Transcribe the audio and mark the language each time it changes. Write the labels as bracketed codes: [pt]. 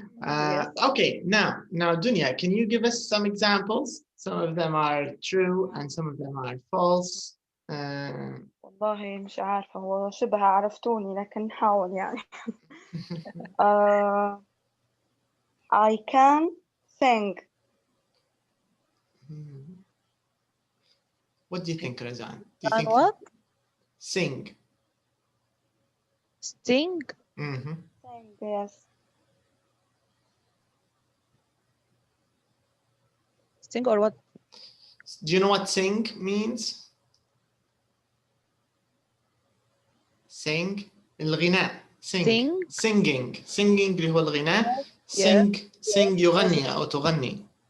[en] Okay, now Dunya, can you give us some examples? Some of them are true and some of them are false. [ar] والله مش عارفة، هو شبه عرفتوني لكن نحاول يعني. [en] I can sing. What do you think, Razan? Do you think what? Sing. Sing? Sing, yes. Sing or what? Do you know what sing means? Sing. الغناء. [ar] Singing اللي هو الغناء. Sing يغني أو تغني.